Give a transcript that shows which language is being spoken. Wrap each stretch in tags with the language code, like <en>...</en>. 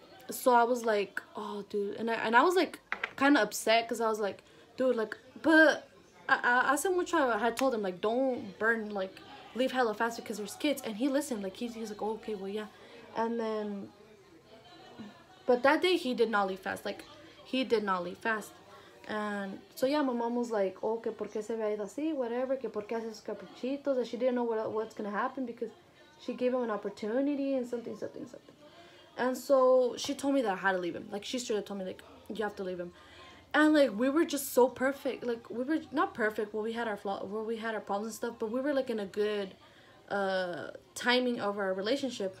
<en>So I was like, oh, dude. And I was like kind of upset because I was like, dude, like, but I said mucho, I had told him, like, don't burn, like, leave hella fast because there's kids. And he listened, like, he's like, oh, okay, well, yeah. And then, but that day he did not leave fast. Like, he did not leave fast. And so yeah, my mom was like, oh,</en> <es>que por qué se había ido así, whatever, que por qué hace esos caprichitos.</es> <en>And she didn't know what's gonna happen because she gave him an opportunity and something. And so she told me that I had to leave him. Like, she straight up told me, like, you have to leave him. And like, we were just so perfect. Like, we were not perfect. Well, we had our problems and stuff, but we were like in a good timing of our relationship.</en>